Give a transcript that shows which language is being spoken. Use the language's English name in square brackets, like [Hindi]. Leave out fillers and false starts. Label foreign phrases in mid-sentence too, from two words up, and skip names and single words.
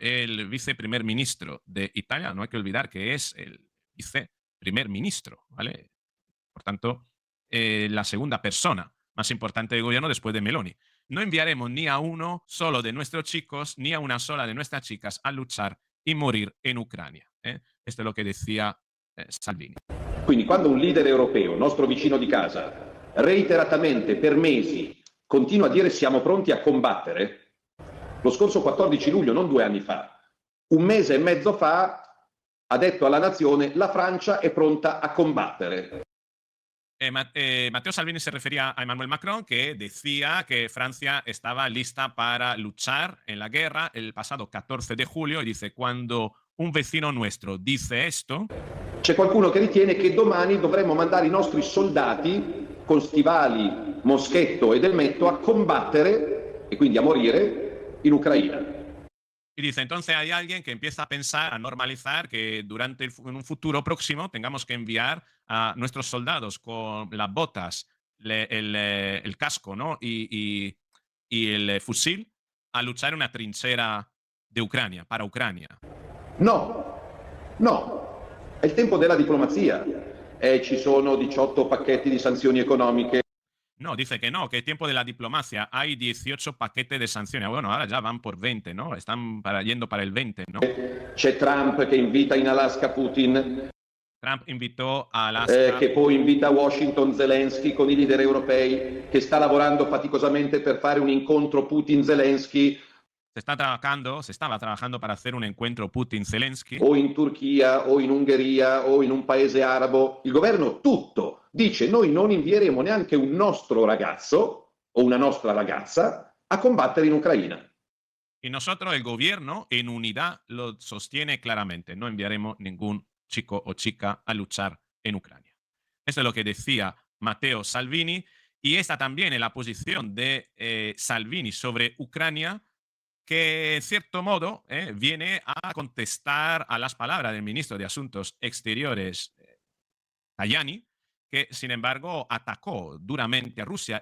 [Spanish] El viceprimer ministro de Italia, no hay que olvidar que es el viceprimer ministro, ¿vale? Por tanto, la segunda persona más importante del gobierno después de Meloni. No enviaremos ni a uno solo de nuestros chicos, ni a una sola de nuestras chicas a luchar y morir en Ucrania. Esto es lo que decía Salvini. [Italian] Quindi quando un leader europeo, nostro vicino di casa, reiteratamente per mesi continua a dire siamo pronti a combattere, lo scorso 14 luglio, non 2 anni fa, un mese e mezzo fa ha detto alla nazione la Francia è pronta a combattere. [Spanish] Matteo Salvini se refería a Emmanuel Macron, que decía que Francia estaba lista para luchar en la guerra el pasado 14 de julio y dice, cuando un vecino nuestro dice esto... [Italian] C'è qualcuno che ritiene che domani dovremmo mandare i nostri soldati con stivali, moschetto ed elmetto a combattere e quindi a morire in Ucraina. [Spanish] Y dice, entonces hay alguien que empieza a pensar, a normalizar que en un futuro próximo tengamos que enviar a nuestros soldados con las botas, el casco, ¿no? Y y el fusil a luchar en una trinchera de Ucrania, para Ucrania. [Italian] No, no, è il tempo della diplomazia. Ci sono 18 pacchetti di sanzioni economiche. [Spanish] No, dice que no, que es tiempo de la diplomacia. Hay 18 paquetes de sanciones. Bueno, ahora ya van por 20, ¿no? Están yendo para el 20, ¿no? [Italian] C'è Trump che invita in Alaska Putin, [Spanish] Trump invitó a Alaska. [Italian] che poi invita a Washington Zelensky con i leader europei, che sta lavorando faticosamente per fare un incontro Putin-Zelensky. [Spanish] Se estaba trabajando para hacer un encuentro Putin-Zelensky. [Italian] O in Turchia, o in Ungheria, o in un paese arabo. Il governo tutto dice: noi non invieremo neanche un nostro ragazzo o una nostra ragazza a combattere in Ucraina. [Spanish] Y nosotros, el gobierno, en unidad, lo sostiene claramente. No enviaremos ningún chico o chica a luchar en Ucrania. Eso es lo que decía Matteo Salvini. Y esta también es la posición de Salvini sobre Ucrania, que en cierto modo viene a contestar a las palabras del ministro de Asuntos Exteriores, Tajani, que sin embargo atacó duramente a Rusia.